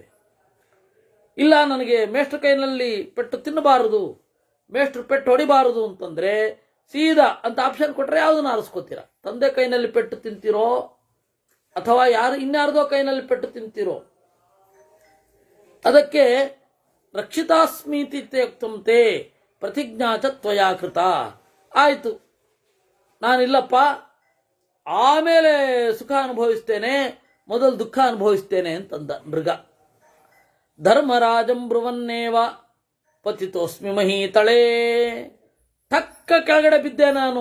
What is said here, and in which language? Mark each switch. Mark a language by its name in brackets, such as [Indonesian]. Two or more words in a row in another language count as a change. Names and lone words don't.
[Kannada] ಇಲ್ಲ, ನನಗೆ ಮೇಷ್ಟ್ರ ಕೈನಲ್ಲಿ ಪೆಟ್ಟು ತಿನ್ನಬಾರದು, ಮೇಷ್ಟ್ರು ಪೆಟ್ಟು ಹೊಡಿಬಾರದು ಅಂತಂದ್ರೆ ಸೀದಾ ಅಂತ ಆಪ್ಷನ್ ಕೊಟ್ಟರೆ ಯಾವುದನ್ನು ಆರಿಸ್ಕೋತೀರಾ? ತಂದೆ ಕೈನಲ್ಲಿ ಪೆಟ್ಟು ತಿಂತೀರೋ ಅಥವಾ ಇನ್ಯಾರ್ದೋ ಕೈನಲ್ಲಿ ಪೆಟ್ಟು ತಿಂತೀರೋ? [Sanskrit] ಅದಕ್ಕೆ ರಕ್ಷಿತಾಸ್ಮೀತಿ ತ್ಯಕ್ತಂತೆ ಪ್ರತಿಜ್ಞಾ ಚ ತ್ವಯಾ ಕೃತ. [Kannada] ಆಯಿತು, ನಾನಿಲ್ಲಪ್ಪ, ಆಮೇಲೆ ಸುಖ ಅನುಭವಿಸ್ತೇನೆ, ಮೊದಲು ದುಃಖ ಅನುಭವಿಸ್ತೇನೆ ಅಂತಂದ ಮೃಗ. [Sanskrit] ಧರ್ಮರಾಜಂ ಬ್ರುವನ್ನೇವ ಪತಿತೋಸ್ಮಿ ಮಹೀತಳೇ. [Kannada] ತಕ್ಕ ಕೆಳಗಡೆ ಬಿದ್ದೆ ನಾನು.